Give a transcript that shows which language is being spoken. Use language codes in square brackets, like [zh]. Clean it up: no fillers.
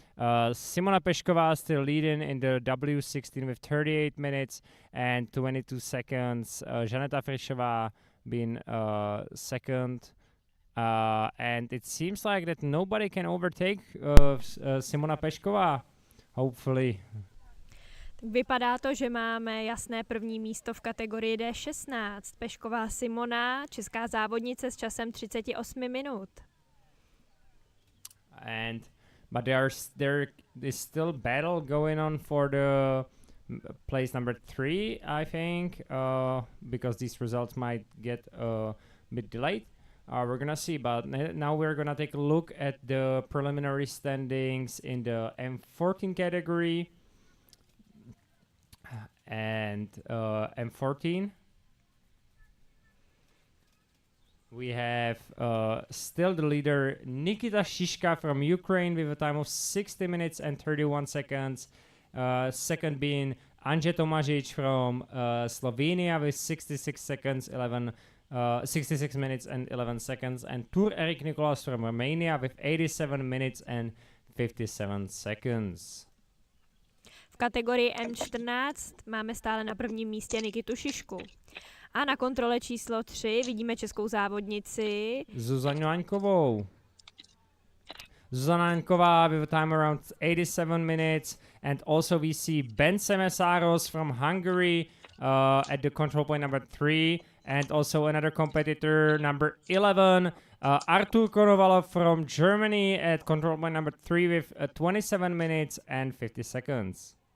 [en] Simona Pešková still leading in the W16 with 38 minutes and 22 seconds. Žaneta Frišová being second. And it seems like that nobody can overtake Simona Pešková, hopefully. [cs] Vypadá to, že máme jasné první místo v kategorii D16. Pešková Simona, česká závodnice s časem 38 minut. [en] But there is still battle going on for the place number 3, I think, because these results might get a bit delayed. We're gonna see, but now we're gonna take a look at the preliminary standings in the M14 category. And M14, We have still the leader Nikita Shishka from Ukraine with a time of 60 minutes and 31 seconds. Second being Anje Tomažič from Slovenia with 66 minutes and 11 seconds. And Tur Erik Nicolas from Romania with 87 minutes and 57 seconds. [cs] V kategorii M14 máme stále na prvním místě Nikitu Šišku. A na kontrole číslo 3 vidíme českou závodnici Zuzanu Aňkovou. [en] Zuzana Aňková with a time around 87 minutes. And also we see Ben Semesaros from Hungary at the control point number 3. And also another competitor, number 11, Artur Konovalov from Germany at control point number 3 with 27 minutes and 50 seconds.